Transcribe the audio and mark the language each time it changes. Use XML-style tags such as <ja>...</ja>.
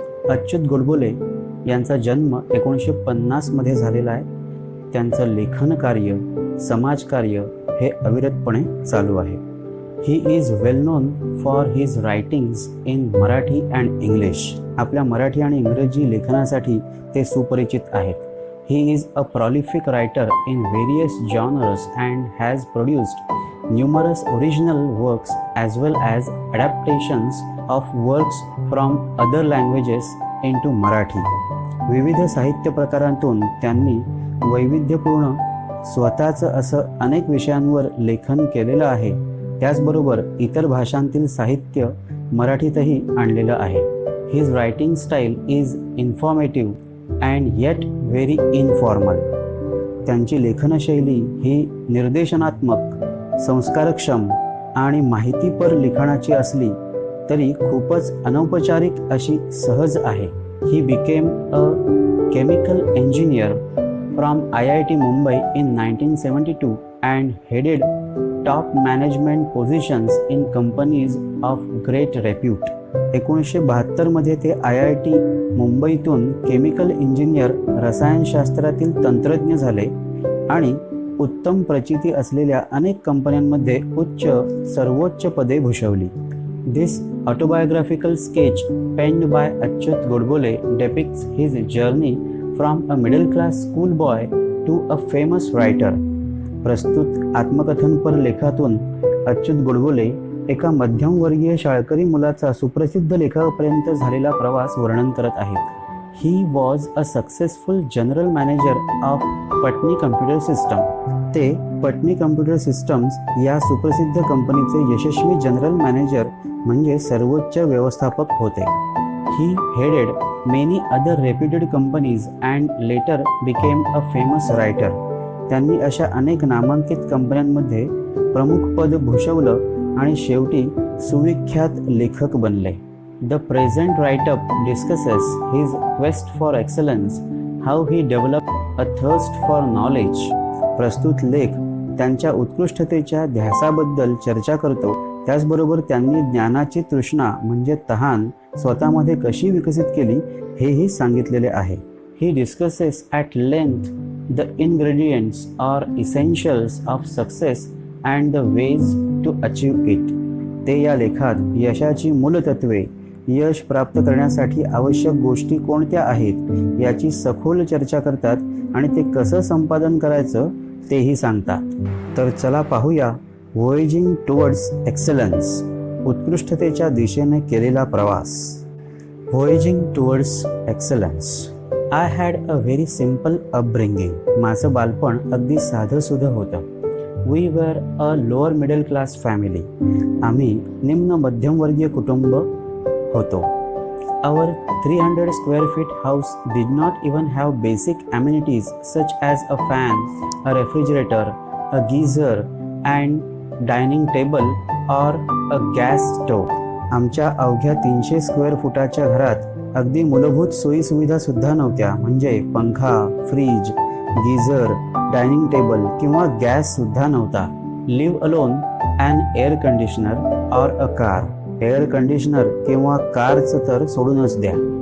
<mr>अच्युत गोडबोले यांचा जन्म 1950 मध्ये झालेला आहे. त्यांचं लेखन कार्य, समाजकार्य हे अविरतपणे चालू आहे.</mr> <en>He is well known for his writings in Marathi and English.</en> <mr>आपल्या मराठी आणि इंग्रजी लेखनासाठी ते सुपरिचित आहेत.</mr> <en>He is a prolific writer in various genres and has produced numerous original works as well as adaptations of works from other languages into Marathi.</en> <mr>विविध साहित्य प्रकारांतून त्यांनी वैविध्यपूर्ण स्वतःचं असं अनेक विषयांवर लेखन केलेलं आहे. त्याचबरोबर इतर भाषांतील साहित्य मराठीतही आणलेलं आहे.</mr> <en>His writing style is informative and yet very informal.</en> <mr>त्यांची लेखनशैली ही निर्देशनात्मक, संस्कारक्षम आणि माहितीपर लिखाणाची असली तरी खूपच अनौपचारिक अशी सहज आहे.</mr> <en>He became a chemical engineer from IIT Mumbai in 1972 and headed top management positions in companies of great repute.</en> <mr>1972 मध्ये ते IIT मुंबईतून केमिकल इंजिनियर, रसायनशास्त्रातील तंत्रज्ञ झाले आणि उत्तम प्रचिती असलेल्या अनेक कंपन्यांमध्ये सर्वोच्च पदे भूषवली.</mr> <en>This autobiographical sketch penned by Achyut Godbole depicts his journey from a middle class schoolboy to a famous writer.</en> <mr>प्रस्तुत आत्मकथनपर लेखातून अच्युत गोडबोले एका मध्यमवर्गीय शाळकरी मुलाचा सुप्रसिद्ध लेखकापर्यंत झालेला प्रवास वर्णन करत आहेत.</mr> <en>He was a successful general manager of Patni computer system.</en> <mr>ते पटनी कम्प्युटर सिस्टम्स या सुप्रसिद्ध कंपनीचे यशस्वी जनरल मॅनेजर म्हणजे सर्वोच्च व्यवस्थापक होते.</mr> <en>He headed many other reputed companies and later became a famous writer.</en> <mr>त्यांनी अशा अनेक नामांकित कंपन्यांमध्ये प्रमुख पद भूषवलं आणि शेवटी सुविख्यात लेखक बनले.</mr> <en>The present write-up discusses his quest for excellence, how he developed a thirst for knowledge.</en> <mr>प्रस्तुत लेख त्यांच्या उत्कृष्टतेच्या ध्यासाबद्दल चर्चा करतो. त्याचबरोबर त्यांनी ज्ञानाची तृष्णा म्हणजे तहान स्वतःमध्ये कशी विकसित केली हेही सांगितलेले आहे.</mr> <en>He discusses at length the ingredients or essentials of success and the ways to achieve it.</en> <mr>ते या लेखात यशाची मूलतत्वे, यश प्राप्त करण्यासाठी आवश्यक गोष्टी कोणत्या आहेत याची सखोल चर्चा करतात आणि ते कसं संपादन करायचं तेही सांगतात. तर चला पाहूया</mr> <en>voyaging towards excellence,</en> <mr>उत्कृष्टतेच्या दिशेने केलेला प्रवास.</mr> <en>Voyaging towards excellence. I had a very simple upbringing.</en> <mr>माझं बालपण अगदी साधंसुधं होतं.</mr> <en>We were a lower middle class family.</en> <mr>आम्ही निम्न मध्यमवर्गीय कुटुंब होतो.</mr> <en>Our 300 square feet house did not even have basic amenities such as a fan, a refrigerator, a geyser, and dining table or a gas stove.</en> <mr>आमच्या अवघ्या 300 square फुटाच्या घरात अगदी मूलभूत सोयीसुविधा सुद्धा नव्हत्या, म्हणजे पंखा, फ्रीज, गीझर, डायनिंग टेबल किंवा गॅस सुद्धा नव्हता.</mr> <en>Leave alone and air conditioner or a car.</en> <mr>Air conditioner किंवा कारचं तर सोडूनच द्या.</mr>